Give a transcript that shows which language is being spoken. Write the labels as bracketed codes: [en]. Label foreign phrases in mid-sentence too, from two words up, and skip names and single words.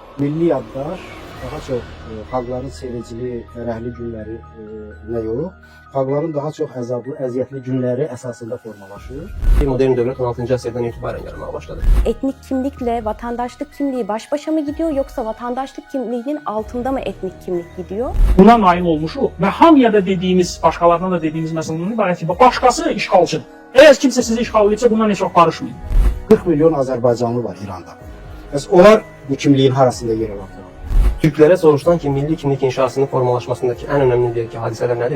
[az] Milli yaddaş daha çox xalqların sevincli, fərəhli günləri nə yox, xalqların daha çox əzablı, əziyyətli günləri əsasında formalaşır. Modern dövlət 16-cı əsrdən etibarən yaranmaya başladı. [tr] Etnik kimlikle vatandaşlık kimliği baş başa mı gidiyor yoksa vatandaşlık kimliğinin altında mı etnik kimlik gidiyor? [az] Buna nail olmuşuq və hamıya da dediyimiz, başqalarına da dediyimiz məsələnin ibarət ki, başqası işğalçıdır. Əgər kimsə sizi işğal edirsə, bundan heç vaxt barışmayın. 40 milyon Azərbaycanlı var İranda. Bəs onlar bu kimliyin harasında yer alırlar? Türklərə soruşulan ki, milli kimlik inşasının formalaşmasındakı ən önəmli deyək ki, hadisələr nədir?